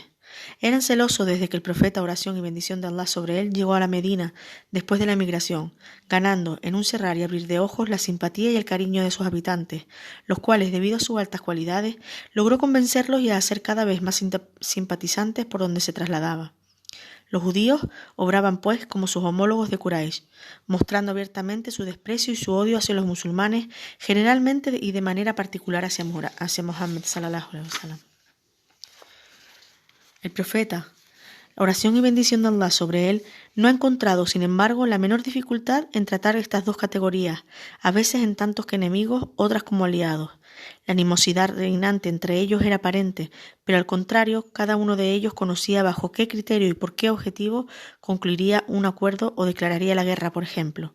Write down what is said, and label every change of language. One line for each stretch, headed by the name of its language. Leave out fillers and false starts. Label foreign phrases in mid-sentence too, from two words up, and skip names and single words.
Spanish: Eran celosos desde que el profeta, oración y bendición de Allah sobre él, llegó a la Medina después de la emigración, ganando en un cerrar y abrir de ojos la simpatía y el cariño de sus habitantes, los cuales, debido a sus altas cualidades, logró convencerlos y a hacer cada vez más simpatizantes por donde se trasladaba. Los judíos obraban, pues, como sus homólogos de Quraysh, mostrando abiertamente su desprecio y su odio hacia los musulmanes, generalmente y de manera particular hacia Muhammad
Arabic: صلى الله عليه وسلم.
Spanish: El profeta, oración y bendición de Allah sobre él, no ha encontrado, sin embargo, la menor dificultad en tratar estas 2 categorías, a veces en tantos que enemigos, otras como aliados. La animosidad reinante entre ellos era aparente, pero al contrario, cada uno de ellos conocía bajo qué criterio y por qué objetivo concluiría un acuerdo o declararía la guerra, por ejemplo.